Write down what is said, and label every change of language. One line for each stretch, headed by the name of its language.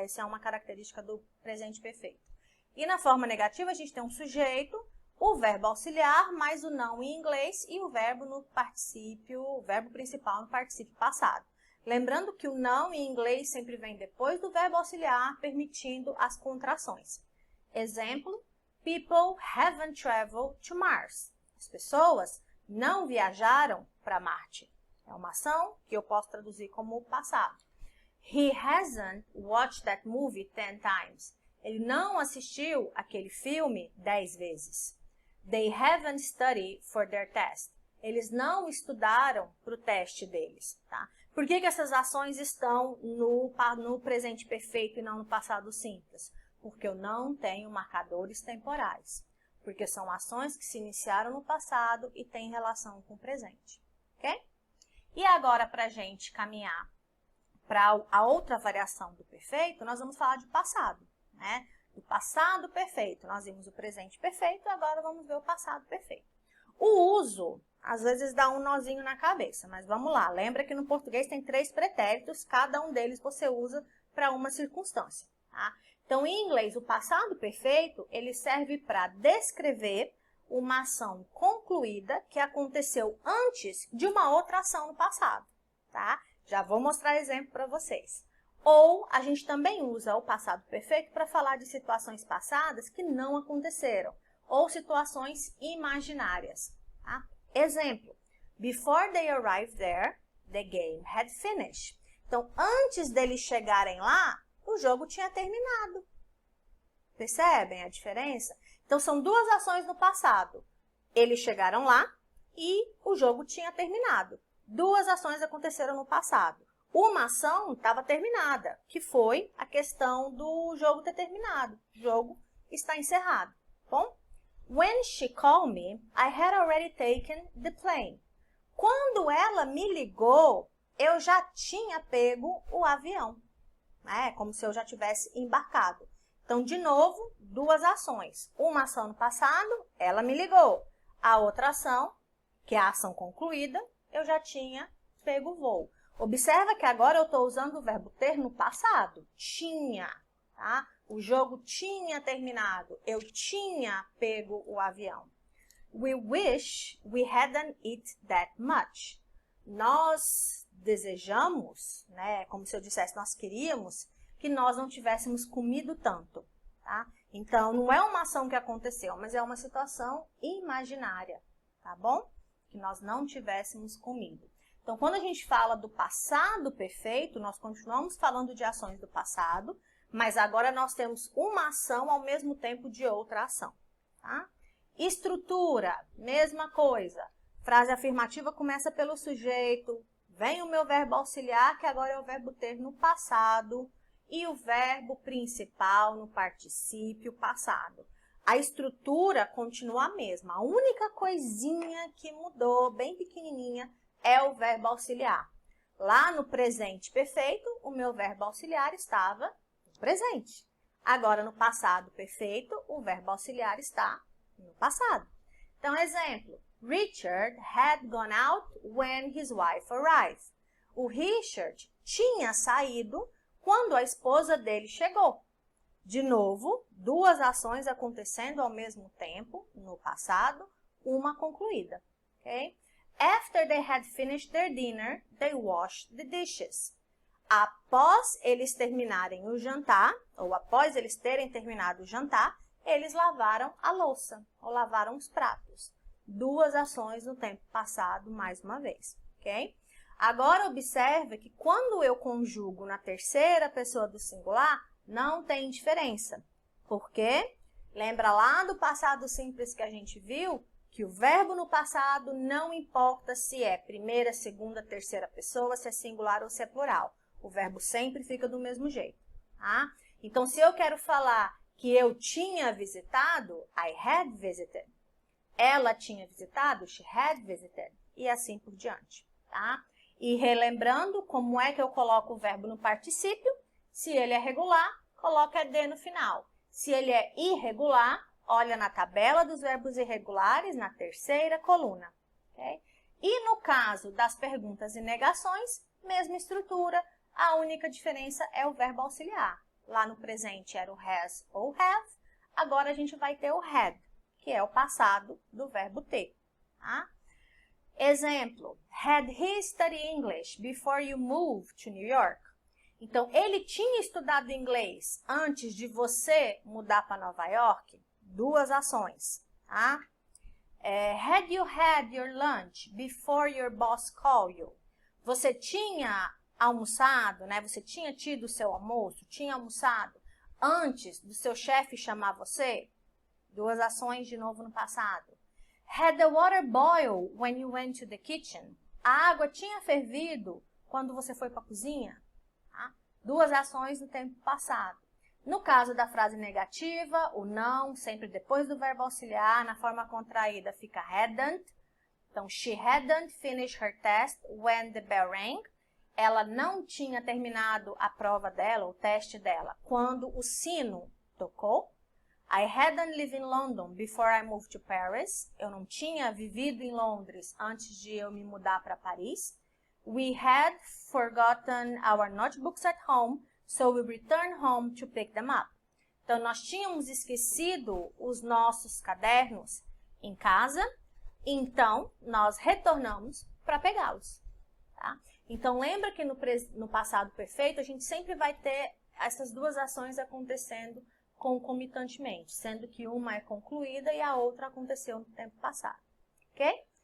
Portuguese: Essa é uma característica do presente perfeito. E na forma negativa, a gente tem um sujeito, o verbo auxiliar, mais o não em inglês e o verbo no particípio, o verbo principal no particípio passado. Lembrando que o não em inglês sempre vem depois do verbo auxiliar, permitindo as contrações. Exemplo,
English: people haven't traveled to Mars.
Portuguese: As pessoas não viajaram para Marte. É uma ação que eu posso traduzir como passado.
English: He hasn't watched that movie 10 times.
Portuguese: Ele não assistiu aquele filme 10 vezes.
English: They haven't studied for their test.
Portuguese: Eles não estudaram para o teste deles, tá? Por que essas ações estão no presente perfeito e não no passado simples? Porque eu não tenho marcadores temporais. Porque são ações que se iniciaram no passado e têm relação com o presente, ok? E agora, para a gente caminhar para a outra variação do perfeito, nós vamos falar de passado, né? Do passado perfeito. Nós vimos o presente perfeito, agora vamos ver o passado perfeito. O uso, às vezes, dá um nozinho na cabeça, mas vamos lá. Lembra que no português tem 3 pretéritos, cada um deles você usa para uma circunstância, tá? Então, em inglês, o passado perfeito, ele serve para descrever uma ação concluída que aconteceu antes de uma outra ação no passado, tá? Já vou mostrar exemplo para vocês. Ou a gente também usa o passado perfeito para falar de situações passadas que não aconteceram, ou situações imaginárias, tá? Exemplo,
English: before they arrived there, the game had finished.
Portuguese: Então, antes deles chegarem lá, o jogo tinha terminado. Percebem a diferença? Então, são 2 ações no passado. Eles chegaram lá e o jogo tinha terminado. 2 ações aconteceram no passado. Uma ação estava terminada, que foi a questão do jogo ter terminado. O jogo está encerrado. Bom?
English: When she called me, I had already taken the plane.
Portuguese: Quando ela me ligou, eu já tinha pego o avião. É como se eu já tivesse embarcado. Então, de novo, 2 ações. Uma ação no passado, ela me ligou. A outra ação, que é a ação concluída, eu já tinha pego o voo. Observa que agora eu estou usando o verbo ter no passado. Tinha, tá? O jogo tinha terminado. Eu tinha pego o avião.
English: We wish we hadn't eaten that much.
Portuguese: Nós desejamos, né? Como se eu dissesse, nós queríamos que nós não tivéssemos comido tanto, tá? Então, não é uma ação que aconteceu, mas é uma situação imaginária, tá bom? Que nós não tivéssemos comido. Então, quando a gente fala do passado perfeito, nós continuamos falando de ações do passado, mas agora nós temos uma ação ao mesmo tempo de outra ação, tá? Estrutura, mesma coisa. Frase afirmativa começa pelo sujeito, vem o meu verbo auxiliar, que agora é o verbo ter no passado, e o verbo principal no particípio passado. A estrutura continua a mesma. A única coisinha que mudou, bem pequenininha, é o verbo auxiliar. Lá no presente perfeito, o meu verbo auxiliar estava no presente. Agora, no passado perfeito, o verbo auxiliar está no passado. Então, exemplo.
English: Richard had gone out when his wife arrived.
Portuguese: O Richard tinha saído quando a esposa dele chegou. De novo, 2 ações acontecendo ao mesmo tempo, no passado, uma concluída. Okay?
English: After they had finished their dinner, they washed the dishes.
Portuguese: Após eles terminarem o jantar, ou após eles terem terminado o jantar, eles lavaram a louça, ou lavaram os pratos. Duas ações no tempo passado, mais uma vez, ok? Agora, observe que quando eu conjugo na terceira pessoa do singular, não tem diferença. Por quê? Lembra lá do passado simples que a gente viu? Que o verbo no passado não importa se é primeira, segunda, terceira pessoa, se é singular ou se é plural. O verbo sempre fica do mesmo jeito, tá? Então, se eu quero falar que eu tinha visitado,
English: I had visited.
Portuguese: Ela tinha visitado,
English: she had visited.
Portuguese: E assim por diante, tá? E relembrando como é que eu coloco o verbo no particípio, se ele é regular, coloca ED no final. Se ele é irregular, olha na tabela dos verbos irregulares, na terceira coluna. Okay? E no caso das perguntas e negações, mesma estrutura, a única diferença é o verbo auxiliar. Lá no presente era o has ou have, agora a gente vai ter o had, que é o passado do verbo ter. Tá? Exemplo,
English: had he studied English before you moved to New York?
Portuguese: Então, ele tinha estudado inglês antes de você mudar para Nova York? Duas ações, tá?
English: Had you had your lunch before your boss called you?
Portuguese: Você tinha almoçado, né? Você tinha tido o seu almoço, tinha almoçado antes do seu chefe chamar você? Duas ações de novo no passado.
English: Had the water boil when you went to the kitchen?
Portuguese: A água tinha fervido quando você foi para a cozinha? Tá? Duas ações no tempo passado. No caso da frase negativa, o não, sempre depois do verbo auxiliar, na forma contraída fica hadn't. Então,
English: she hadn't finished her test when the bell rang.
Portuguese: Ela não tinha terminado a prova dela, o teste dela, quando o sino tocou.
English: I hadn't lived in London before I moved to Paris.
Portuguese: Eu não tinha vivido em Londres antes de eu me mudar para Paris.
English: We had forgotten our notebooks at home, so we returned home to pick them up.
Portuguese: Então, nós tínhamos esquecido os nossos cadernos em casa, então nós retornamos para pegá-los. Tá? Então, lembra que no passado perfeito, a gente sempre vai ter essas duas ações acontecendo concomitantemente, sendo que uma é concluída e a outra aconteceu no tempo passado, ok?